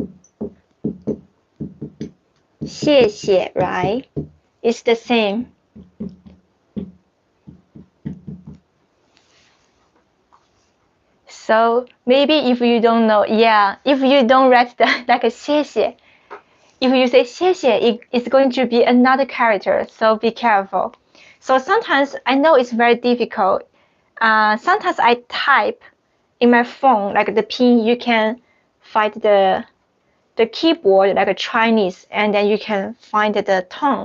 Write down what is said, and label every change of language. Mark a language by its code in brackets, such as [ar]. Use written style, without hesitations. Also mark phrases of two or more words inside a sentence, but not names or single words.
[zh] 谢谢, [en] right? It's the same. So maybe if you don't know, if you don't write like 谢谢, if you say 谢谢, it's going to be another character. So be careful. So sometimes I know it's very difficult. Sometimes I type in my phone like the pin. You can find the keyboard like a Chinese, and then you can find the tone.